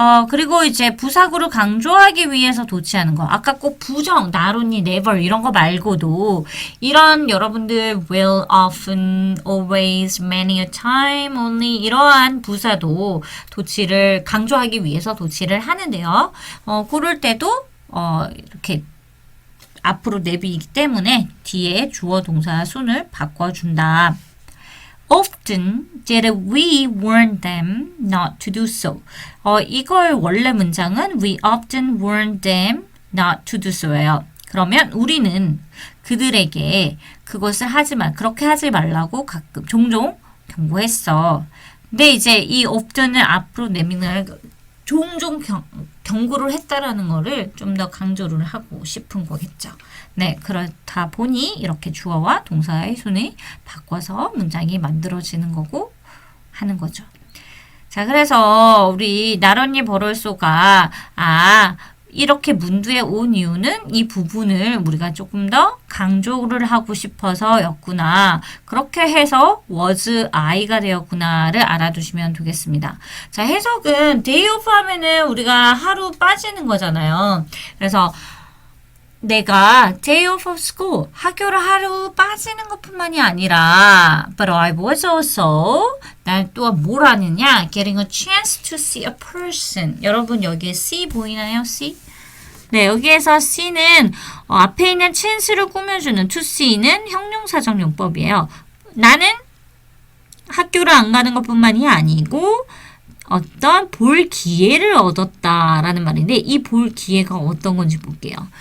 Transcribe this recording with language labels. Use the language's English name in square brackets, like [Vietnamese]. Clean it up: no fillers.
[Korean] 그리고 이제 부사구를 강조하기 위해서 도치하는 거. 아까 꼭 부정, not only, never 이런 거 말고도 이런 여러분들 will, often, always, many a time, only 이러한 부사도 도치를 강조하기 위해서 도치를 하는데요. 그럴 때도 이렇게 앞으로 내비이기 때문에 뒤에 주어 동사 순을 바꿔준다. Often did we warn them not to do so. 이걸 원래 문장은 [English] we often warn them not to do so예요. [Korean] 그러면 우리는 그들에게 그렇게 하지 말라고 종종 경고했어. 근데 이제 이 often을 앞으로 내미는 종종 경고를 했다라는 거를 좀 더 강조를 하고 싶은 거겠죠. 네, 그렇다 보니 이렇게 주어와 동사의 순이 바꿔서 문장이 만들어지는 거고 하는 거죠. 자, 그래서 우리 나런니 버럴소가 이렇게 문두에 온 이유는 이 부분을 우리가 조금 더 강조를 하고 싶어서였구나. 그렇게 해서 was I가 되었구나를 알아두시면 되겠습니다. 자, 해석은 day off 하면은 우리가 하루 빠지는 거잖아요. 그래서 내가 day off of school, 학교를 하루 빠지는 것뿐만이 아니라 [English] but I was also [Korean] 난 또한 뭘 하느냐? [English] getting a chance to see a person. [Korean] 여러분 여기에 see 보이나요? [English] see? [Korean] 네, 여기에서 C는 앞에 있는 chance를 꾸며주는 to see는 형용사적 용법이에요. 나는 학교를 안 가는 것뿐만이 아니고 어떤 볼 기회를 얻었다라는 말인데 이 볼 기회가 어떤 건지 볼게요.